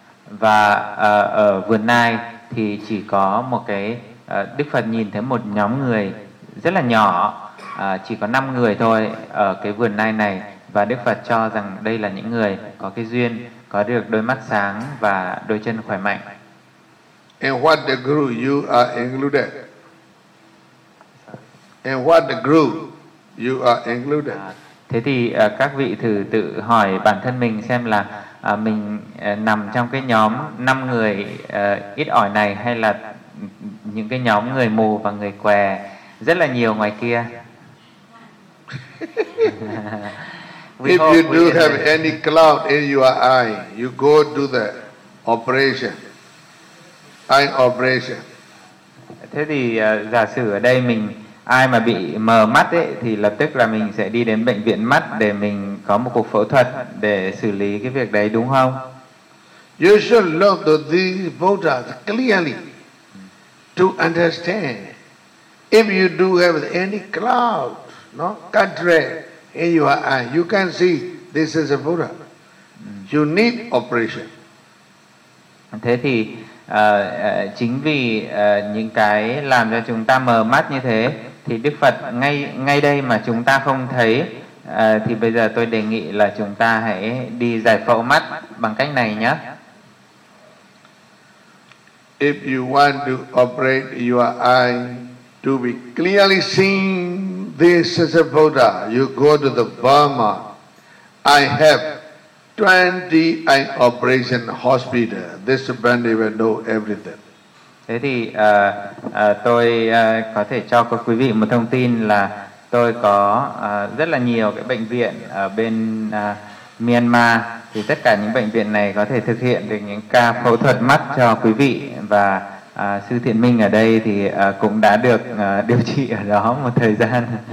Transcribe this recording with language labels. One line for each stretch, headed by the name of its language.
Vietnamese: Và ở vườn Nai thì chỉ có một cái Đức Phật nhìn thấy một nhóm người rất là nhỏ, chỉ có 5 người thôi ở cái vườn Nai này, và Đức Phật cho rằng đây là những người có cái duyên có được đôi mắt sáng và đôi chân khỏe mạnh.
English: In what the group you are included? In what the group you are included?
Vietnamese: Thế thì các vị thử tự hỏi bản thân mình xem là mình nằm trong cái nhóm 5 người ít ỏi này hay là những cái nhóm người mù và người què rất là nhiều ngoài kia.
English: If you do have any cloud in your eye, you go do the operation. Eye operation.
Vietnamese: Thế thì giả sử ở đây mình ai mà bị mờ mắt ấy thì lập tức là mình sẽ đi đến bệnh viện mắt để mình có một cuộc phẫu thuật để xử lý cái việc đấy, đúng không?
English: You should look to these Buddhas clearly to understand. If you do have any cloud, no cataract in your eye, you can see this is a Buddha. You need operation.
Vietnamese: Thế thì chính vì những cái làm cho chúng ta mờ mắt như thế, thì Đức Phật ngay đây mà chúng ta không thấy, thì bây giờ tôi đề nghị là chúng ta hãy đi giải phẫu mắt bằng cách này nhé.
English: If you want to operate your eye to be clearly seen, this is a Buddha. You go to the Burma. I have 20 eye operation hospital. This man even know everything.
Vietnamese: Thế thì tôi có thể cho các quý vị một thông tin là tôi có rất là nhiều cái bệnh viện ở bên Myanmar. Thì tất cả những bệnh viện này có thể thực hiện được những ca phẫu thuật mắt cho quý vị. Và Sư Thiện Minh ở đây thì cũng đã được điều trị ở đó một thời gian.